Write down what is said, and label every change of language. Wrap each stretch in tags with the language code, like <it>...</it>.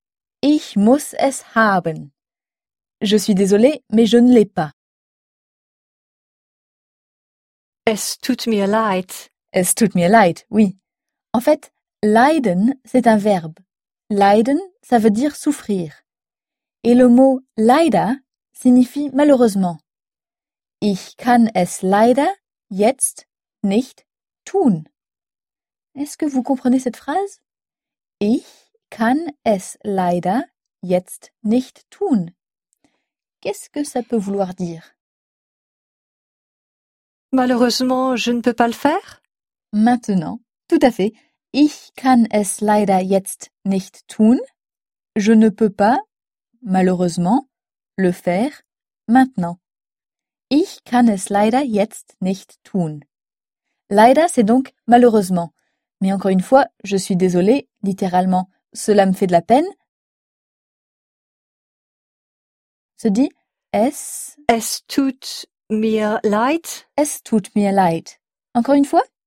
<de>« Ich muss es haben.</de> <fr>» Je suis désolée, mais je ne l'ai pas.</fr> <de>« Es tut mir leid. » »« Es tut mir leid,</de> <fr>oui. » En fait, « leiden », c'est un verbe. Leiden, ça veut dire souffrir. Et le mot leider signifie malheureusement.</fr> <de>Ich kann es leider jetzt nicht tun.</de> <fr>Est-ce que vous comprenez cette phrase?</fr> <de>Ich kann es leider jetzt nicht tun.</de> <fr>Qu'est-ce que ça peut vouloir dire? Malheureusement, je ne peux pas le faire. Maintenant, tout à fait.</fr> <de>Ich kann es leider jetzt nicht tun.</de> <fr>Je ne peux pas, malheureusement, le faire maintenant.</fr> <de>Ich kann es leider jetzt nicht tun.</de> <fr>Leider, c'est donc malheureusement. Mais encore une fois, je suis désolée, littéralement, cela me fait de la peine. Se dit es.</fr> <de>Es tut mir leid. Es tut mir leid.</de> <fr>Encore une fois.</fr>